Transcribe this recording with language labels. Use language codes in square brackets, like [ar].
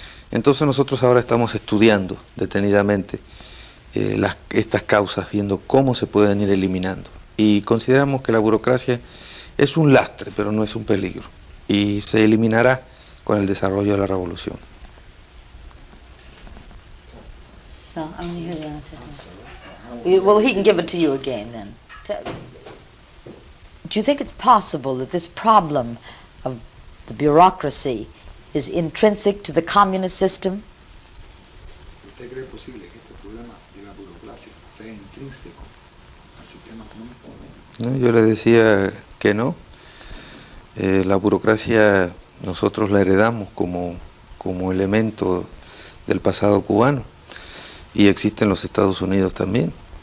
[es] Entonces nosotros ahora estamos estudiando detenidamente estas causas, viendo cómo se pueden ir eliminando. Y consideramos que la burocracia es un lastre, pero no es un peligro. Y se eliminará con el desarrollo de la revolución. [en] No, I want to hear the answer. Well, he can give it to you again then. Do you think it's possible that this problem of the bureaucracy is intrinsic to the communist system? [es] ¿Usted cree posible que este problema de la burocracia sea intrínseco al sistema comunista? ¿No? Yo le decía que no. La burocracia nosotros la heredamos como elemento del pasado cubano y existe en los Estados Unidos también.